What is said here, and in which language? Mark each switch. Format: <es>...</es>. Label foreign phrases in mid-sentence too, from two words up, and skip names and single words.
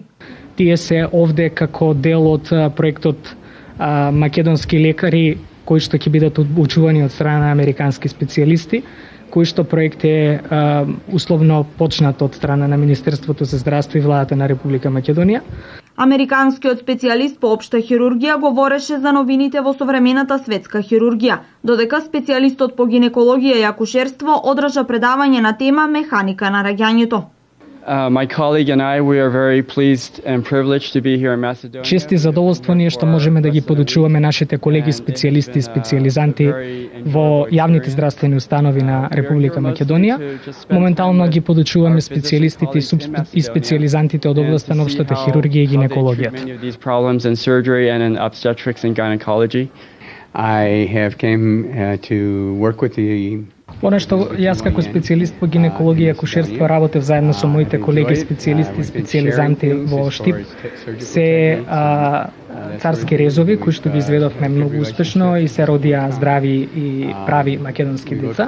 <mk>Тие се овде како дел од проектот македонски лекари кои што ќе бидат обучувани од страна на американски специјалисти, кој што проект е условно почнат од страна на Министерството за здравство и владата на Република Македонија. Американскиот специјалист по општа хирургија говореше за новините во современата светска хирургија, додека специјалистот по гинекологија и акушерство одржа предавање на тема механика на раѓањето.</mk> <en>My colleague and I, we are very pleased and privileged to be here in Macedonia.</en> <mk>Чест и задоволство ние што можеме да ги подучуваме нашите колеги специјалисти и специјализанти во јавните здравствени установи на Република Македонија. Моментално ги подучуваме специјалистите и специјализантите од областа на општата хирургија и гинекологија.</mk> <en>I have came to work with the</en> <mk>Она што јас како специјалист по гинекологија и акушерство работев заедно со моите колеги специјалисти и специјализанти во Штип се царски резови кои што ги изведовме многу успешно и се родија здрави и прави македонски деца.</mk>